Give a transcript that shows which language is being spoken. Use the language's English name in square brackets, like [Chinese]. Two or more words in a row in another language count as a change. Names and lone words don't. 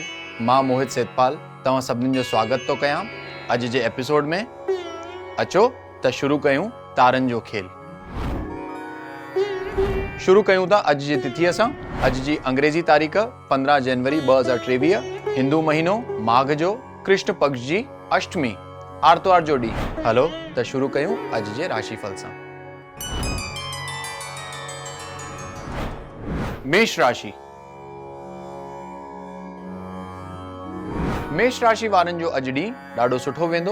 [Sindhi] मां मोहित सेतपाल तव्हां सभिनीनि जो स्वागत थो कयां अॼु जे एपिसोड में। अचो त शुरू कयूं तारनि जो खेल। शुरू कयूं था अॼु जी तिथीअ सां। अॼु जी अंग्रेजी तारीख़ 15 जनवरी 2023, हिंदू महीनो माघ जो कृष्ण पक्ष जी अष्टमी, आर्तवार जो ॾींहुं। हलो त शुरू कयूं अॼु जे राशिफल सां। मेष राशि। मेष राशि वारनि जो अॼु ॾींहुं ॾाढो सुठो वेंदो।